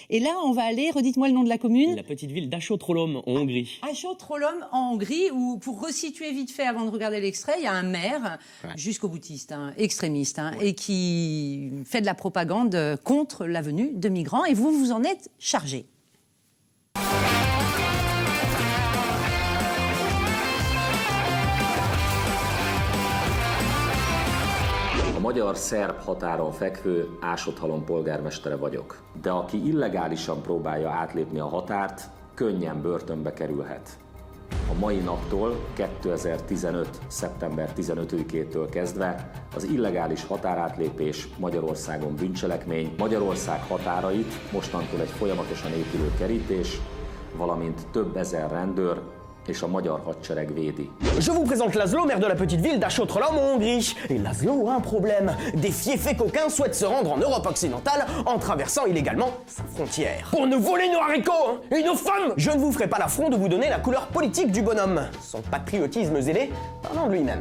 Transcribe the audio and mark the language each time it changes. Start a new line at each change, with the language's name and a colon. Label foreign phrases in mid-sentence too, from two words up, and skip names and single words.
French: Et là, on va aller, redites-moi le nom de la commune. La petite ville d'Achot-Trolom, en Hongrie. Achot-Trolom, en Hongrie, où, pour resituer vite fait, avant de regarder l'extrait, il y a un maire, jusqu'au boutiste, hein, extrémiste, hein, et qui fait de la propagande contre la venue de migrants. Et vous, vous en êtes chargé.
Hungarian: A magyar-szerb határon fekvő Ásott-Halom polgármestere vagyok. De aki illegálisan próbálja átlépni a határt, könnyen börtönbe kerülhet. A mai naptól, 2015. szeptember 15-től kezdve az illegális határátlépés Magyarországon bűncselekmény, Magyarország határait mostantól egy folyamatosan épülő kerítés, valamint több ezer rendőr et a magyar hadsereg védi.
French: Je vous présente Laszlo, maire de la petite ville d'Achot-Trolom en Hongrie. Et Laszlo a un problème. Des fiefés coquins souhaitent se rendre en Europe occidentale en traversant illégalement sa frontière. Pour nous voler nos haricots, hein, et nos femmes. Je ne vous ferai pas l'affront de vous donner la couleur politique du bonhomme. Son patriotisme zélé parlant de lui-même.